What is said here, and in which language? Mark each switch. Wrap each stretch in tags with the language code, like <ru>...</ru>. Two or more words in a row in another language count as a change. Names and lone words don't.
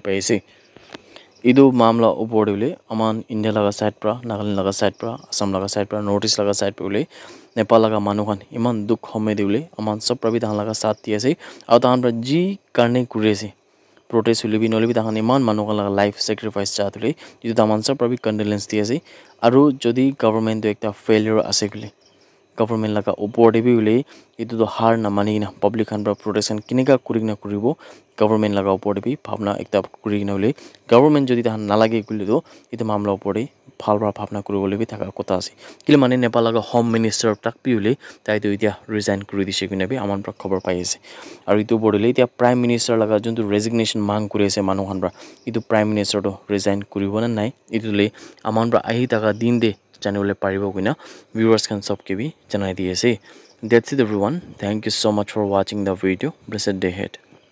<nag>paise idu mamla opore ule aman India laga side pra Nagaland laga side pra Assam laga side pra North East laga side pra ule Nepal laga manu khan iman duk homede ule aman sob pra bi tahan laga sath di ase aru tahan pra ji karne kuri ase protest hule bi nole bi tahan iman manu khan laga</nag> <en>life sacrifice</en> <nag>cha thule idu taman sob pra bi condolence di ase aru jodi government to ekta failure ase gule government laga opor de bi ule itu to har na mani na public khan pra protection kineka kurigna kuribo government laga opor de bi bhavna ekta kurigna ule government jodi tahan nalage gule do itu mamla opor de bhalra bhavna kuribole bi thaka kota ase kile mane Nepal laga</nag> <en>home minister</en> <nag>tak bi ule tai to itia resign kuri dise kine bi aman pra khobor pai ase aru itu bodole itia</nag> <en>prime minister</en> <nag>laga juntu resignation mang kuri ase manu khan pra itu</nag> <en>prime minister</en> <nag>to resign kuribo na nai itu le aman pra ahi taka din de janole paribo kuina viewers kan sob ke bi janai di ase</nag> <en>that's it everyone thank you so much for watching the video blessed day ahead</en>